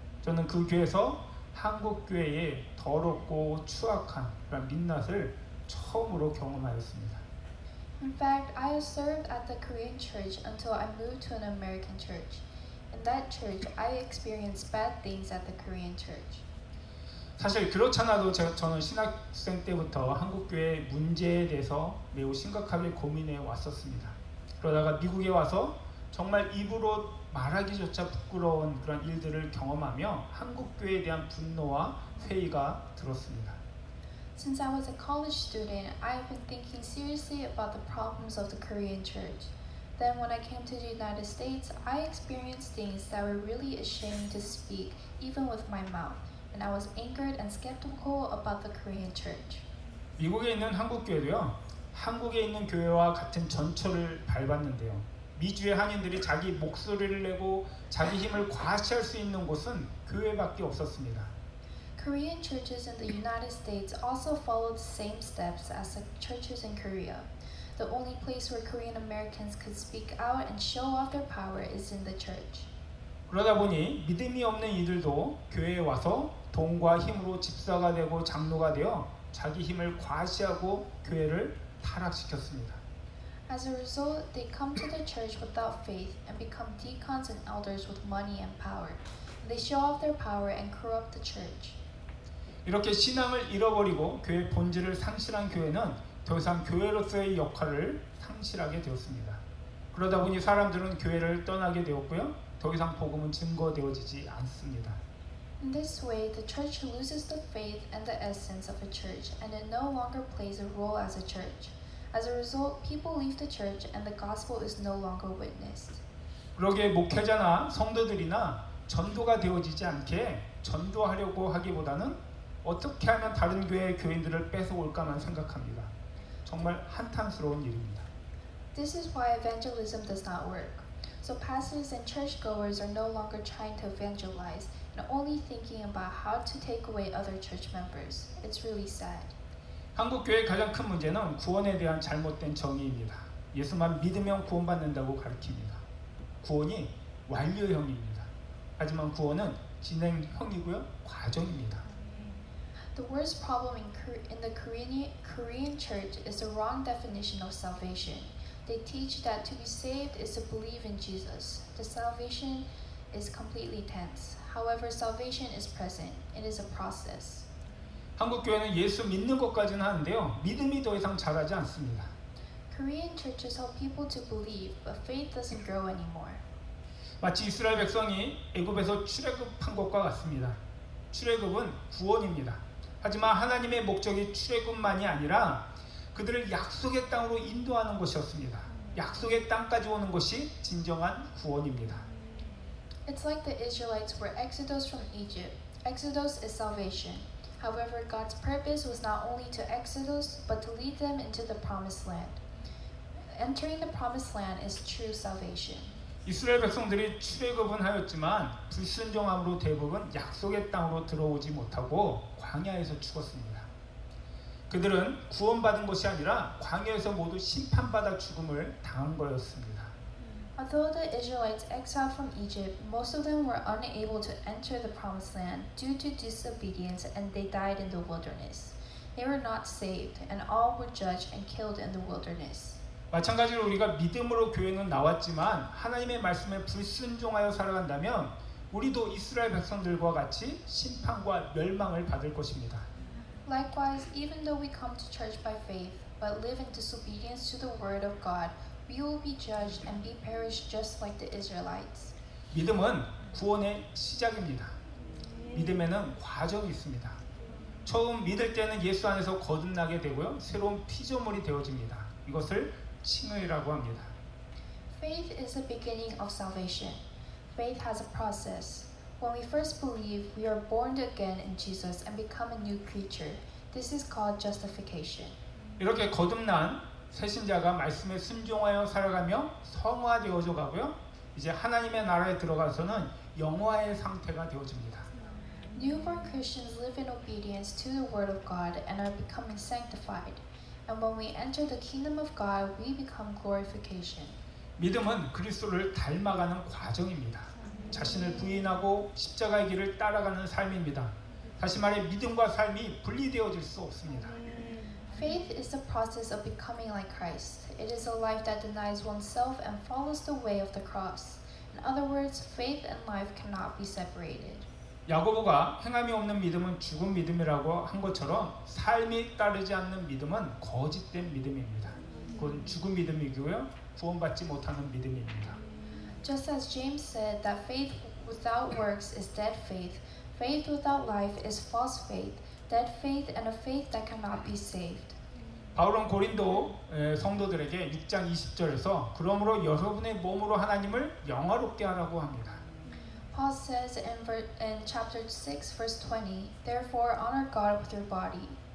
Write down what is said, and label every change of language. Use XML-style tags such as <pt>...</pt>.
<ko>저는 그 교회에서 한국 교회의 더럽고 추악한 그런 민낯을 처음으로 경험하였습니다.</ko> <en>In fact, I served at the Korean church until I moved to an American church. In that church, I experienced bad things at the Korean church.</en> <ko>사실 그렇잖아도 저는 신학생 때부터 한국 교회의 문제에 대해서 매우 심각하게 고민해 왔었습니다. 그러다가 미국에 와서 정말 입으로 말하기조차 부끄러운 그런 일들을 경험하며 한국 교회에 대한 분노와 회의가 들었습니다.</ko> <en>Since I was a college student, I have been thinking seriously about the problems of the Korean church. Then when I came to the United States, I experienced things that were really ashamed to speak, even with my mouth. And I was angered and skeptical about the Korean church.</en> <ko>미국에 있는 한국 교회도요. 한국에 있는 교회와 같은 전철을 밟았는데요. 미주의 한인들이 자기 목소리를 내고 자기 힘을 과시할 수 있는 곳은 교회밖에 없었습니다.</ko> <en>Korean churches in the United States also followed the same steps as the churches in Korea. The only place where Korean Americans could speak out and show off their power is in the church.</en> <ko>그러다 보니 믿음이 없는 이들도 교회에 와서 돈과 힘으로 집사가 되고 장로가 되어 자기 힘을 과시하고 교회를 타락시켰습니다.</ko> <en>As a result, they come to the church without faith and become deacons and elders with money and power. They show off their power and corrupt the church.</en> <ko>이렇게 신앙을 잃어버리고 교회 본질을 상실한 교회는 더 이상 교회로서의 역할을 상실하게 되었습니다. 그러다 보니 사람들은 교회를 떠나게 되었고요. 더 이상 복음은 증거되어지지 않습니다.</ko> <en>In this way, the church loses the faith and the essence of a church, and it no longer plays a role as a church. As a result, people leave the church and the gospel is no longer witnessed.</en> <ko>그러기에 목회자나 성도들이나 전도가 되어지지 않게 전도하려고 하기보다는 어떻게 하면 다른 교회의 교인들을 뺏어올까만 생각합니다. 정말 한탄스러운 일입니다.</ko> <en>This is why evangelism does not work. So pastors and churchgoers are no longer trying to evangelize and only thinking about how to take away other church members. It's really sad.</en> <ko>한국 교회의 가장 큰 문제는 구원에 대한 잘못된 정의입니다. 예수만 믿으면 구원받는다고 가르칩니다. 구원이 완료형입니다. 하지만 구원은 진행형이고요, 과정입니다.</ko> <en>The worst problem in the Korean church is the wrong definition of salvation. They teach that to be saved is to believe in Jesus. The salvation is completely tense. However, salvation is present. It is a process.</en> <ko>한국 교회는 예수 믿는 것까지는 하는데요. 믿음이 더 이상 자라지 않습니다.</ko> <en>Korean churches help people to believe, but faith doesn't grow anymore.</en> <ko>마치 이스라엘 백성이 애굽에서 출애굽한 것과 같습니다. 출애굽은 구원입니다. 하지만 하나님의 목적이 출애굽만이 아니라 그들을 약속의 땅으로 인도하는 것이었습니다. 약속의 땅까지 오는 것이 진정한 구원입니다.</ko> <en>It's like the Israelites were exodus from Egypt. Exodus is salvation. However, God's purpose was not only to exodus, but to lead them into the promised land. Entering the promised land is true salvation.</en> <ko>이스라엘 백성들이 출애굽은 하였지만 불순종함으로 대부분 약속의 땅으로 들어오지 못하고 광야에서 죽었습니다. 그들은 구원받은 것이 아니라 광야에서 모두 심판받아 죽음을 당한 거였습니다.</ko> <en>Although the Israelites exiled from Egypt, most of them were unable to enter the promised land due to disobedience and they died in the wilderness. They were not saved and all were judged and killed in the wilderness.</en> <ko>마찬가지로 우리가 믿음으로 교회는 나왔지만 하나님의 말씀에 불순종하여 살아간다면 우리도 이스라엘 백성들과 같이 심판과 멸망을 받을 것입니다.</ko> <en>Likewise, even though we come to church by faith, but live in disobedience to the word of God, we will be judged and be perished just like the Israelites.</en> <ko>믿음은 구원의 시작입니다. 믿음에는 과정이 있습니다. 처음 믿을 때는 예수 안에서 거듭나게 되고요. 새로운 피조물이 되어집니다. 이것을 칭의라고 합니다.</ko> <en>Faith is the beginning of salvation. Faith has a process. When we first believe, we are born again in Jesus and become a new creature. This is called justification.</en> <ko>이렇게 거듭난 새신자가 말씀에 순종하여 살아가며 성화되어져 가고요. 이제 하나님의 나라에 들어가서는 영화의 상태가 되어집니다.</ko> <en>Newborn Christians live in obedience to the word of God and are becoming sanctified. And when we enter the kingdom of God, we become glorification.</en> <ko>믿음은 그리스도를 닮아가는 과정입니다. 자신을 부인하고 십자가의 길을 따라가는 삶입니다. 다시 말해 믿음과 삶이 분리되어질 수 없습니다.</ko> <en>Faith is the process of becoming like Christ. It is a life that denies oneself and follows the way of the cross. In other words, faith and life cannot be separated.</en> <ko>야고보가 행함이 없는 믿음은 죽은 믿음이라고 한 것처럼 삶이 따르지 않는 믿음은 거짓된 믿음입니다. 그건 죽은 믿음이고요. 구원받지 못하는 믿음입니다.</ko> <en>Just as James said that faith without works is dead faith, faith without life is false faith, dead faith and a faith that cannot be saved.</en> <ko>바울은 고린도 성도들에게 6장 20절에서 그러므로 여러분의 몸으로 하나님을 영화롭게 하라고 합니다.</ko> <en>Paul says in chapter 6 verse 20, therefore honor God with your body.</en>